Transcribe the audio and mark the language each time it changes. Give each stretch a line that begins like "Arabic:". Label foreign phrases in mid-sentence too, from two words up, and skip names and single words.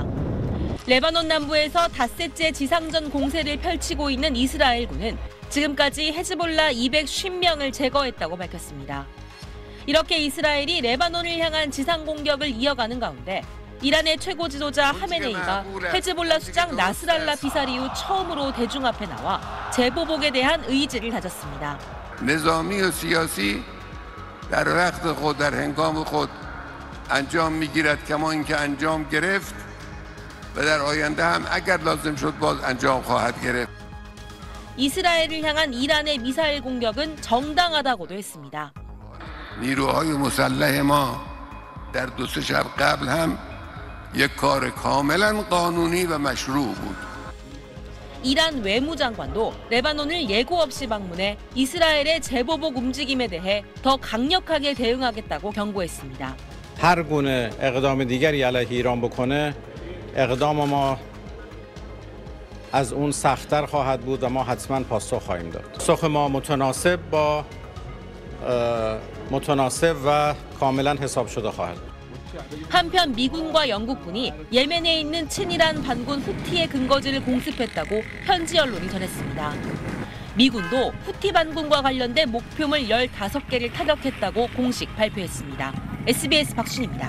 Korean: 레바논 남부에서 닷새째 지상전 공세를 펼치고 있는 이스라엘군은 지금까지 헤즈볼라 250명을 제거했다고 밝혔습니다. 이렇게 이스라엘이 레바논을 향한 지상 공격을 이어가는 가운데 이란의 최고 지도자 하메네이가 헤즈볼라 수장 나스랄라 비사리 후 처음으로 대중 앞에 나와 재보복에 대한 의지를 다졌습니다.
Persian: نظامی و سیاسی در وقت خود در هنگام خود انجام میگیرد کما اینکه انجام گرفت و در آینده هم اگر لازم شد باز انجام خواهد گرفت.
Korean: 이스라엘을 향한 이란의 미사일 공격은 정당하다고도 했습니다.
Persian: نیروهای مسلح ما در دو سه شب قبل هم یک کار کاملا قانونی و مشروع بود.
Korean: 이란 외무장관도 레바논을 예고 없이 방문해 이스라엘의 재보복 움직임에 대해 더 강력하게 대응하겠다고 경고했습니다.
Persian: هر گونه اقدام دیگری علیه ایران بکنه اقدام ما از اون سخت‌تر خواهد بود و ما حتما پاسخ خواهیم داد. پاسخ ما متناسب و کاملا حساب شده خواهد بود.
Korean: 한편 미군과 영국군이 예멘에 있는 친이란 반군 후티의 근거지를 공습했다고 현지 언론이 전했습니다. 미군도 후티 반군과 관련된 목표물 15개를 타격했다고 공식 발표했습니다. SBS 박순입니다.